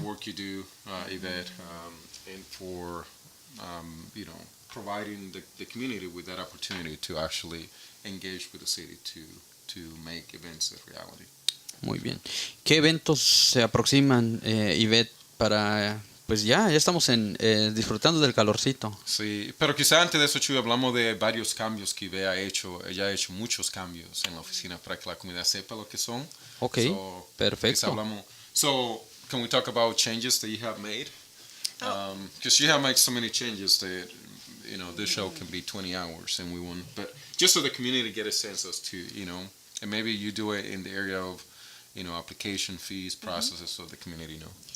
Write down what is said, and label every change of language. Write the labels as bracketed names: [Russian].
[English] The work you do, Evette, and for providing the community with that opportunity to actually engage with the city to make events a reality. [Spanish] Muy bien. ¿Qué eventos se aproximan, Evette, para... Pues ya estamos disfrutando del calorcito. Sí, pero quizá antes de eso, Chuy, hablamos de varios cambios que ella ha hecho muchos cambios en la oficina para que la comunidad sepa lo que son. Ok, perfecto. [English] So, can we talk about changes that you have made? Because you have made so many changes that, this show can be 20 hours and we won't, but just so the community get a sense as to, and maybe you do it in the area of, application fees, processes, so the community know.